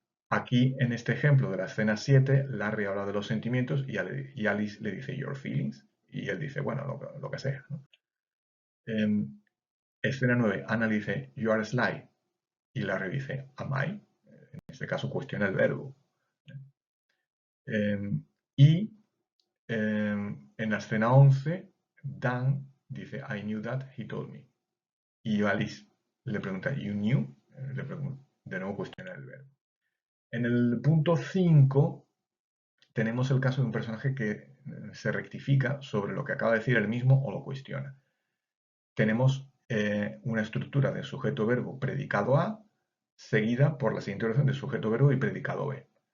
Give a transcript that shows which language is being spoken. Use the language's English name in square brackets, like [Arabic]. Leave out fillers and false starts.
[Spanish] Aquí, en este ejemplo de la escena 7, Larry habla de los sentimientos y Alice le dice [English] your feelings [Spanish] y él dice, bueno, lo que sea. ¿No? Escena 9, Anna le dice [English] you are sly [Spanish] y Larry dice [English] am I. [Spanish] En este caso cuestiona el verbo. Y en la escena 11, Dan dice [English] I knew that, he told me. [Spanish] Y Alice le pregunta [English] you knew, [Spanish] de nuevo cuestiona el verbo. En el punto 5 tenemos el caso de un personaje que se rectifica sobre lo que acaba de decir él mismo o lo cuestiona. Tenemos una estructura de sujeto-verbo predicado A seguida por la siguiente oración de sujeto-verbo y predicado B.